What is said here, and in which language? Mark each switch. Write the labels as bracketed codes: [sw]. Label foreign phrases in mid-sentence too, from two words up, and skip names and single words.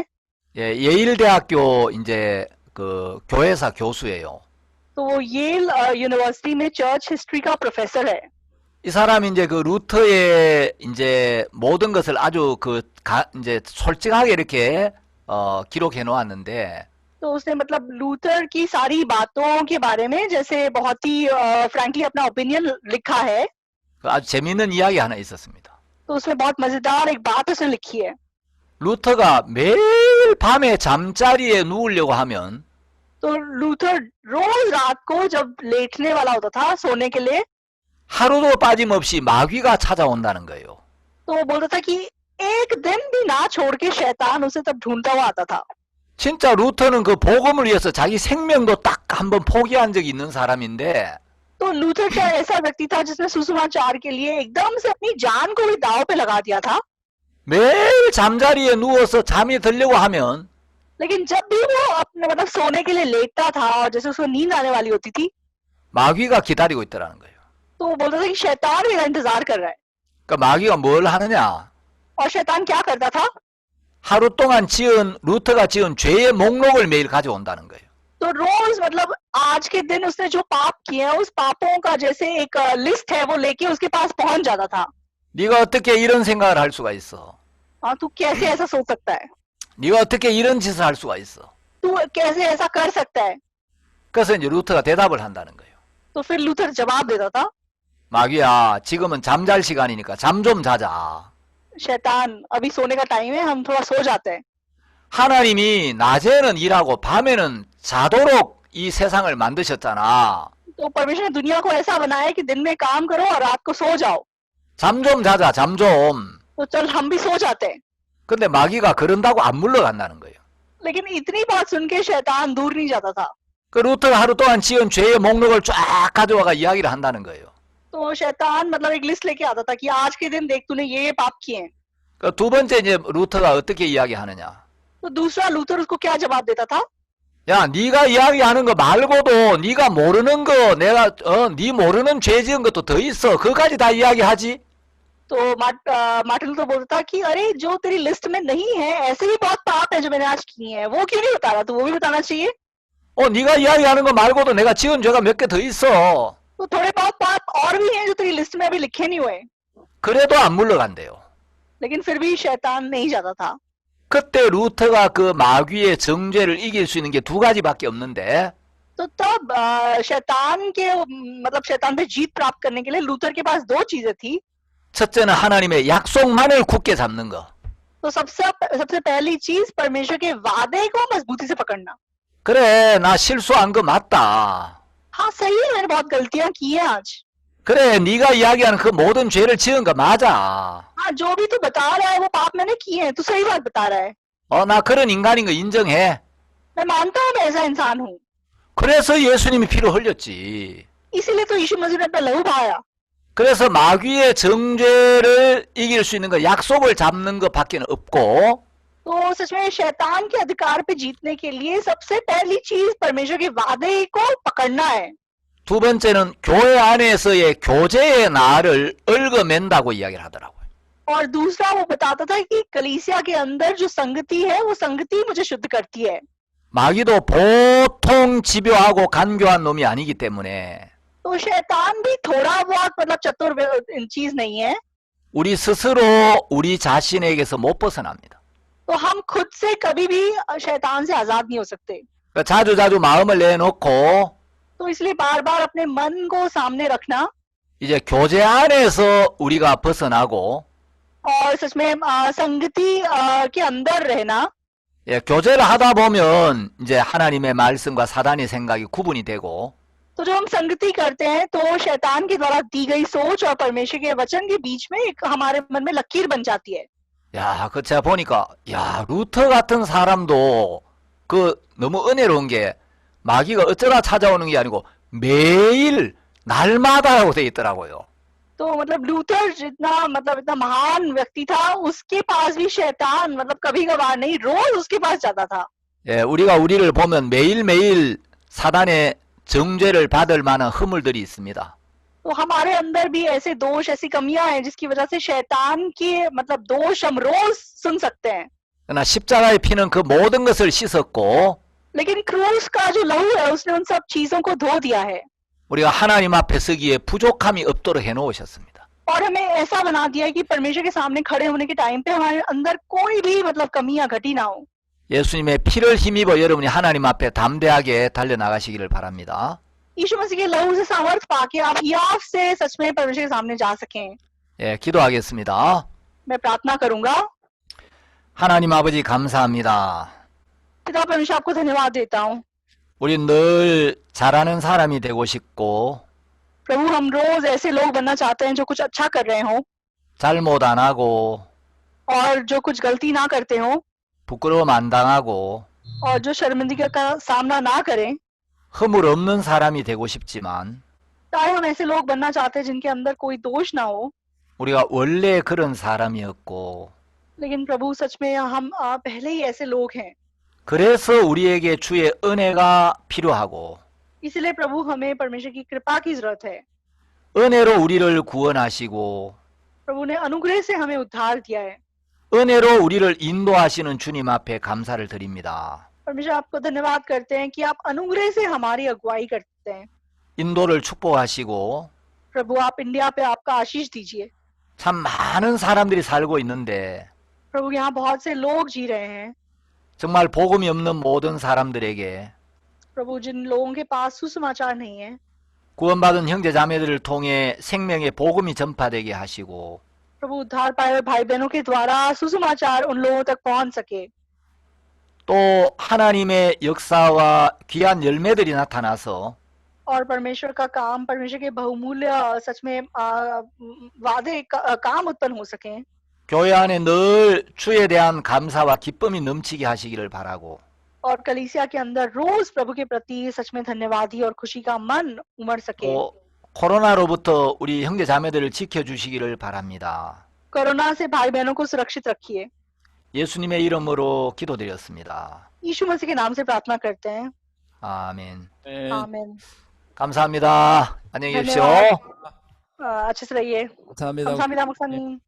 [ko] 예, 예일대학교 이제 그 교회사 교수예요. [hi] तो वो येल यूनिवर्सिटी में [en] church history [hi] का प्रोफेसर है। [ko] 이 사람이 이제 그 루터의 이제 모든 것을 아주 이제 솔직하게 이렇게 기록해 놓았는데 [hi] तो उसने मतलब लूथर की सारी बातों के बारे में जैसे बहुत ही फ्रैंकली अपना ओपिनियन लिखा है। [ko] 아주 재미있는 이야기 하나 있었습니다. [hi] तो उसमें बहुत मजेदार एक बात उसने लिखी है। [ko] 루터가 매일 밤에 잠자리에 누우려고 하면 [hi] तो लूथर रोज रात को जब लेटने वाला होता था सोने के लिए [ko] 하루도 빠짐없이 마귀가 찾아온다는 거예요. [hi] तो वो बोलता था कि एक दिन भी ना छोड़ के शैतान उसे तब ढूंढता हुआ आता था। [ko] 진짜 루터는 그 복음을 위해서 자기 생명도 딱 한번 포기한 적이 있는 사람인데 [hi] तो लूथर क्या ऐसा व्यक्ति था जिसने सुसमाचार के लिए एकदम से अपनी जान को भी दांव पे लगा दिया था। [ko] 매일 잠자리에 누워서 잠이 들려고 하면 [hi] लेकिन जब भी वो अपने मतलब सोने के लिए लेटता था और जैसे उसको नींद आने वाली होती थी [ko] 마귀가 기다리고 있더라는 거예요. [hi] तो वो बोलता था कि शैतान मेरा इंतजार कर रहा है। [ko] 그 마귀가 뭘 하느냐? [hi] और शैतान क्या करता था? [ko] 하루 동안 루터가 지은 죄의 목록을 매일 가져온다는 거예요. [hi] तो रोज मतलब आज के दिन उसने जो पाप किए हैं उस पापों का जैसे एक लिस्ट है वो लेके उसके पास पहुंच जाता था। [ko] 네가 어떻게 이런 생각을 할 수가 있어? [hi] हाँ, तू कैसे ऐसा सोच सकता है? [ko] 네가 어떻게 이런 짓을 할 수가 있어? [hi] तू कैसे ऐसा कर सकता है? [ko] 그래서 이제 루터가 대답을 한다는 거예요. [hi] तो फिर लूथर जवाब देता था, [ko] 마귀야, 지금은 잠잘 시간이니까 잠 좀 자자. [hi] शैतान अभी सोने का टाइम है, हम थोड़ा सो जाते हैं। [ko] 하나님이 낮에는 일하고 밤에는 자도록 이 세상을 만드셨잖아. [hi] तो परमेश्वर ने दुनिया को ऐसा बनाया है कि दिन में काम करो और रात को सो जाओ। [ko] 잠 좀 자자, 잠 좀. [hi] तो चल हम भी सो जाते हैं। [ko] 근데 마귀가 그런다고 안 물러간다는 거예요. [hi] लेकिन इतनी बात सुन के शैतान दूर नहीं जाता था। [ko] 그 루터가 하루 동안 지은 죄의 목록을 쫙 가져와가 이야기를 한다는 거예요. [hi] तो शैतान मतलब एक लिस्ट लेके आता था कि आज के दिन देख तूने ये पाप किए हैं। [ko] 그 두 번째 이제 루터가 어떻게 이야기하느냐? [hi] तो दूसरा लूथर उसको क्या जवाब देता था? [ko] 야, 네가 이야기하는 거 말고도 네가 모르는 거, 내가 네 모르는 죄 지은 것도 더 있어. 그까지 다 이야기하지. [hi] तो मार्टिन लूथर बोलता था कि अरे जो तेरी लिस्ट में नहीं है ऐसे भी बहुत पाप है जो मैंने आज किए हैं, वो क्यों नहीं बता रहा? तो वो भी बताना चाहिए। [ko] 네가 이야기하는 거 말고도 내가 지은 죄가 몇 개 더 있어. [hi] तो थोड़े बहुत पाप और भी हैं जो तेरी लिस्ट में अभी लिखे नहीं हुए। [ko] 그래도 안 물러간대요. [hi] लेकिन फिर भी शैतान नहीं जाता था। [ko] 그때 루터가 그 마귀의 정죄를 이길 수 있는 게 두 가지밖에 없는데 [hi] तो तब शैतान के मतलब शैतान पे जीत प्राप्त करने के लिए लूथर के पास दो चीजें थी। [ko] 첫째는 하나님의 약속만을 굳게 잡는 거. [hi] तो सबसे पहली चीज परमेश्वर के वादे को मजबूती से पकड़ना। [ko] 그래, 나 실수한 거 맞다. [hi] हाँ सही है, मैंने बहुत गलतियां की हैं आज। [ko] 그래, 네가 이야기하는 그 모든 죄를 지은 거 맞아. [hi] हाँ जो भी तू बता रहा है वो पाप मैंने किए हैं, तू सही बात बता रहा है। [ko] 나 그런 인간인 거 인정해. [hi] मैं मानता हूँ मैं ऐसा इंसान हूँ। [ko] 그래서 예수님이 피를 흘렸지. [hi] इसीलिए तो यीशु मसीह ने अपना लहू बहाया। [ko] 그래서 마귀의 정죄를 이길 수 있는 거 약속을 잡는 것밖에 없고 [hi] तो सच में शैतान के अधिकार पे जीतने के लिए सबसे पहली चीज परमेश्वर के वादे को पकड़ना है। [ko] 두 번째는 교회 안에서의 교제의 날을 얽어맨다고 이야기를 하더라고요. [hi] और दूसरा वो बताता था कि कलीसिया के अंदर जो संगति है वो संगति मुझे शुद्ध करती है। [ko] 마귀도 보통 집요하고 간교한 놈이 아니기 때문에 [hi] तो शैतान भी थोड़ा बहुत मतलब चतुर चीज नहीं है। [ko] 우리 스스로 우리 자신에게서 못 벗어납니다. [hi] तो हम खुद से कभी भी शैतान से आजाद नहीं हो सकते। [ko] 자주자주 마음을 내놓고 [hi] तो इसलिए बार बार अपने मन को सामने रखना [ko] 이제 교제 안에서 우리가 벗어나고 [hi] और सच में संगति के अंदर रहना। [ko] 교제를 하다 보면 이제 하나님의 말씀과 사단의 생각이 구분이 되고 [hi] तो जब हम संगति करते हैं तो शैतान के द्वारा दी गई सोच और परमेश्वर के वचन के बीच में एक हमारे मन में लकीर बन जाती है। [ko] 야, 그 제가 보니까 야, 루터 같은 사람도 그 너무 은혜로운 게 마귀가 어쩌다 찾아오는 게 아니고 매일 날마다라고 돼 있더라고요. [hi] तो मतलब लूथर जितना मतलब इतना महान व्यक्ति था उसके पास भी शैतान मतलब कभी कभार नहीं रोज उसके पास जाता था। [ko] 우리가 우리를 보면 매일매일 사단의 정죄를 받을 만한 허물들이 있습니다. [hi] तो हमारे अंदर भी ऐसे दोष ऐसी कमियां हैं जिसकी वजह से शैतान के मतलब दोष हम रोज सुन सकते हैं। [ko] 그러나 십자가의 피는 그 모든 것을 씻었고 [hi] लेकिन क्रूस का जो लहू है उसने उन सब चीजों को धो दिया है [ko] 우리가 하나님 앞에 서기에 부족함이 없도록 해놓으셨습니다. [hi] और हमें ऐसा बना दिया है कि परमेश्वर के सामने खड़े होने के टाइम पे हमारे अंदर कोई भी मतलब कमियां घटी ना हो। [ko] 예수님의 피를 힘입어 여러분이 하나님 앞에 담대하게 달려나가시기를 바랍니다. [hi] यीशु मसीह के लहू से सामर्थ पाके आप हियाव से सच में परमेश्वर के सामने जा सकें। [ko] 기도하겠습니다. [hi] मैं प्रार्थना करूंगा। [ko] 하나님 아버지 감사합니다. [hi] पिता परमेश्वर आपको धन्यवाद देता हूँ। [ko] 우린 늘 잘하는 사람이 되고 싶고 [hi] प्रभु हम रोज ऐसे लोग बनना चाहते हैं जो कुछ अच्छा कर रहे हो [ko] 잘못 안 하고 [hi] और जो कुछ गलती ना करते हो [ko] 부끄러움 안 당하고 [hi] और जो शर्मिंदगी का सामना ना करें। [ko] 허물 없는 사람이 되고 싶지만 [hi] चाहे हम ऐसे लोग बनना चाहते हैं जिनके अंदर कोई दोष ना हो, [ko] 우리가 원래 그런 사람이었고 [hi] लेकिन प्रभु सच में हम पहले ही ऐसे लोग हैं। [ko] 그래서 우리에게 주의 은혜가 필요하고 [hi] इसलिए प्रभु हमें परमेश्वर की कृपा की जरूरत है। [ko] 은혜로 우리를 구원하시고 [hi] प्रभु ने अनुग्रह से हमें उद्धार दिया है। [ko] 은혜로 우리를 인도하시는 주님 앞에 감사를 드립니다. [hi] परमेश्वर आपको धन्यवाद करते हैं कि आप अनुग्रह से हमारी अगुवाई करते हैं। [ko] 인도를 축복하시고 [hi] प्रभु आप इंडिया पे आपका आशीष दीजिए। [ko] 참 많은 사람들이 살고 있는데 [hi] प्रभु यहाँ बहुत से लोग जी रहे हैं। [ko] 정말 복음이 없는 모든 사람들에게 [hi] प्रभु जिन लोगों के पास सुसमाचार नहीं है, [ko] 구원받은 형제 자매들을 통해 생명의 복음이 전파되게 하시고 [hi] प्रभु उद्धार पाए हुए भाई बहनों के द्वारा सुसमाचार उन लोगों तक पहुंच सके। [ko] 또 하나님의 역사와 귀한 열매들이 나타나서 [hi] और परमेश्वर का काम, परमेश्वर के बहुमूल्य सच में वादे काम उत्पन्न हो सके। [ko] 교회 안에 늘 주에 대한 감사와 기쁨이 넘치게 하시기를 바라고 [hi] और कलीसिया के अंदर रोज प्रभु के प्रति सच में धन्यवादी और खुशी का मन उमड़ सके। [ko] 또 코로나로부터 우리 형제 자매들을 지켜주시기를 바랍니다. [hi] कोरोना से भाई बहनों को सुरक्षित रखिए। [ko] 예수님의 이름으로 기도드렸습니다. [hi] यीशु मसीह के नाम से प्रार्थना करते हैं। [ko] 아멘. 네. [hi] आमीन। [ko] 감사합니다. 안녕히 계십시오. [hi] अच्छे से रहिए। [ko] 감사합니다. 감사합니다, 목사님।